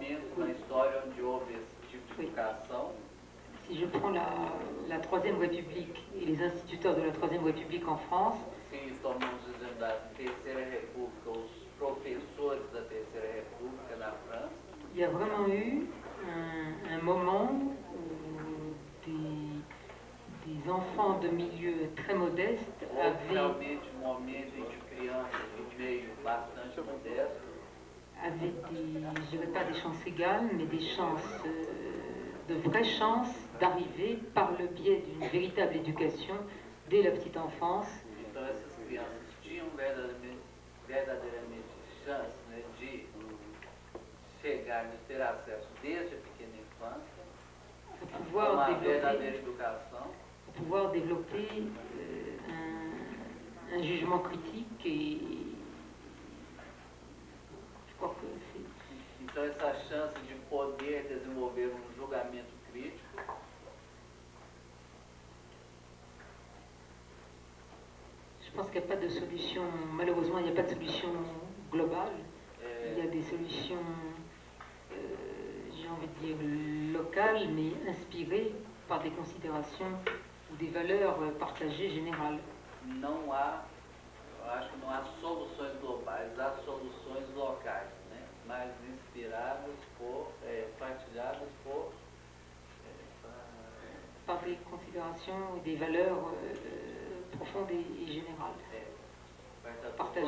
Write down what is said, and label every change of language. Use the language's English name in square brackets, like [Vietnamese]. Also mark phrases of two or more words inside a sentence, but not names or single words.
[French] Troisième République et les instituteurs de la Troisième République en France, il y a vraiment eu un moment où des enfants de milieux très modestes avaient des, je dirais pas des chances égales, mais des chances, de vraies chances d'arriver par le biais d'une véritable éducation dès la petite enfance. [Portuguese] Então essas crianças tinham verdadeiramente chance, né, de chegar, de ter acesso desde a pequena infância [French] pouvoir [Portuguese] uma [French] développer, [Portuguese] verdadeira educação. [French] pour pouvoir développer un jugement critique et je crois que c'est... [Portuguese] Então, essa chance de poder desenvolver um julgamento crítico [French] Je pense qu'il n'y a pas de solution, malheureusement, il n'y a pas de solution globale. Il y a des solutions, j'ai envie de dire, locales, mais inspirées par des considérations ou des valeurs partagées générales. [Portuguese] não há, eu acho que não há soluções globais, há soluções locais, né? Mas inspiradas por, partilhadas por [French] Par des considérations et des valeurs profondes et générales. Partagées.